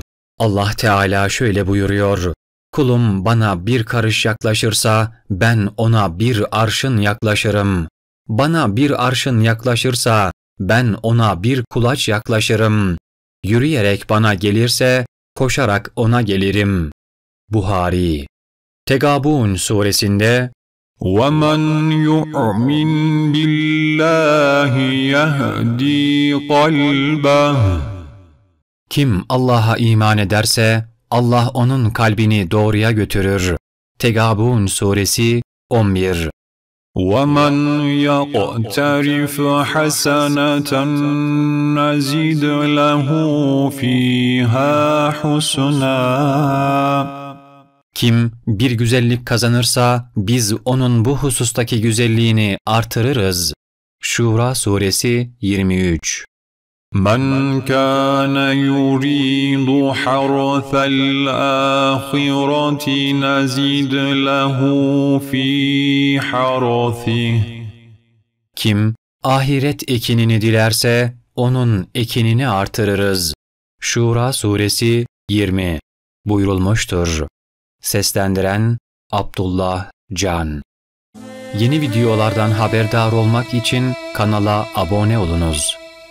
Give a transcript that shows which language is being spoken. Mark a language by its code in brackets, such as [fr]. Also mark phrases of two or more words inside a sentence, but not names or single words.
[tr] Allah Teala şöyle buyuruyor: kulum bana bir karış yaklaşırsa ben ona bir arşın yaklaşırım. Bana bir arşın yaklaşırsa ben ona bir kulaç yaklaşırım. Yürüyerek bana gelirse koşarak ona gelirim. Buhari. Tegabun suresinde [ar] وَمَنْ يُؤْمِنْ بِاللّٰهِ يَهْدِي قَلْبَهُ [tr] kim Allah'a iman ederse Allah onun kalbini doğruya götürür. Tegabun suresi 11. [ar] وَمَنْ يَقْتَرِفْ حَسَنَةً نَزِدْ لَهُ فِيهَا حُسْنًا [tr] Kim bir güzellik kazanırsa biz onun bu husustaki güzelliğini artırırız. Şura suresi 23. [ar] مَنْ كَانَ يُرِيدُ حَرْثَ الْآخِرَةِ نَزِدْ لَهُ فِي حَرْثِهِ [tr] Kim ahiret ekinini dilerse onun ekinini artırırız. Şura suresi 20 buyurulmuştur. Seslendiren Abdullah Can. Yeni videolardan haberdar olmak için kanala abone olunuz.